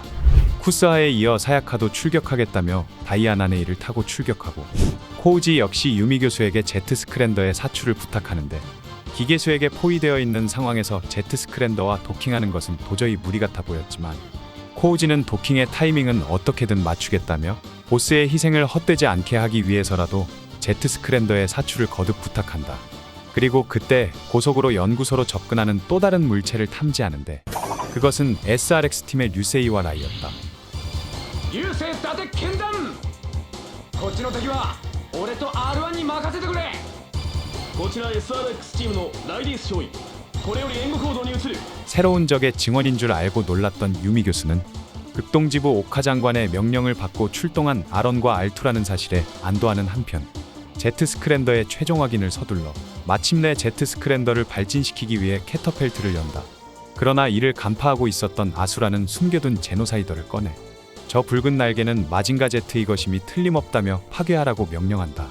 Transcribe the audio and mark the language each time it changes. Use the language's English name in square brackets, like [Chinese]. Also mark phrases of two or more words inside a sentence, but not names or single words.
[Korean] 쿠스하에 이어 사야카도 출격하겠다며 다이아나네이를 타고 출격하고 코우지 역시 유미 교수에게 제트 스크랜더의 사출을 부탁하는데 기계수에게 포위되어 있는 상황에서 제트 스크랜더와 도킹하는 것은 도저히 무리 같아 보였지만 코우지는 도킹의 타이밍은 어떻게든 맞추겠다며 보스의 희생을 헛되지 않게 하기 위해서라도 제트 스크랜더의 사출을 거듭 부탁한다. 그리고 그때 고속으로 연구소로 접근하는 또 다른 물체를 탐지하는데 그것은 SRX팀의 류세이와 라이였다. [Japanese] 流星伊達剣弾こっちの敵は俺と R1 に任せてくれこちら SRX チームのライディス少尉これより援護行動に移る [Korean] 새로운 적의 증언인 줄 알고 놀랐던 유미 교수는 극동지부 오카 장관의 명령을 받고 출동한 아런과 알투라는 사실에 안도하는 한편 제트 스크랜더의 최종 확인을 서둘러 마침내 제트 스크랜더를 발진시키기 위해 캐터펠트를 연다. 그러나 이를 간파하고 있었던 아수라는 숨겨둔 제노사이더를 꺼내 저 붉은 날개는 마징가 제트의 것임이 틀림없다며 파괴하라고 명령한다.